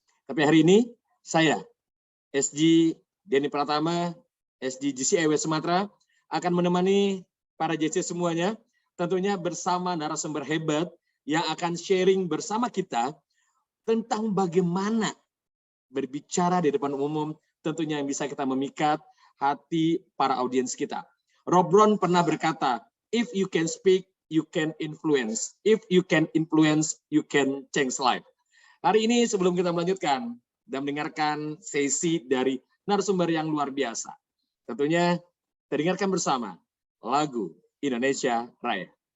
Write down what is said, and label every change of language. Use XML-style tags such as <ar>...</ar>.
<id>Tapi hari ini saya, SG Denny Pratama, SG GCIW Sumatera, akan menemani para JC semuanya, tentunya bersama narasumber hebat yang akan sharing bersama kita tentang bagaimana berbicara di depan umum, tentunya yang bisa kita memikat hati para audiens kita.</id> <en>Rob Brown</en> <id>pernah berkata,</id> <en>if you can speak, you can influence. If you can influence, you can change life.</en> <id>Hari ini sebelum kita melanjutkan dan mendengarkan sesi dari narasumber yang luar biasa, tentunya kita dengarkan bersama lagu Indonesia Raya.</id>